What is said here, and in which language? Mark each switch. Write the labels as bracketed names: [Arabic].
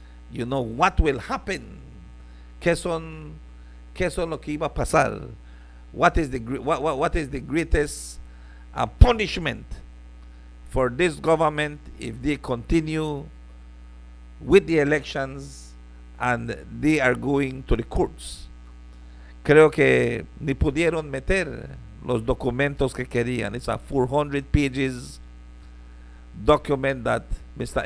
[English] You know, what will happen? [Spanish] ¿Qué son lo que iba a pasar? [English] What is the greatest punishment for this government if they continue with the elections and they are going to the courts? [Spanish] Creo que ni pudieron meter los documentos que querían. [English] It's a 400 pages document that Mr.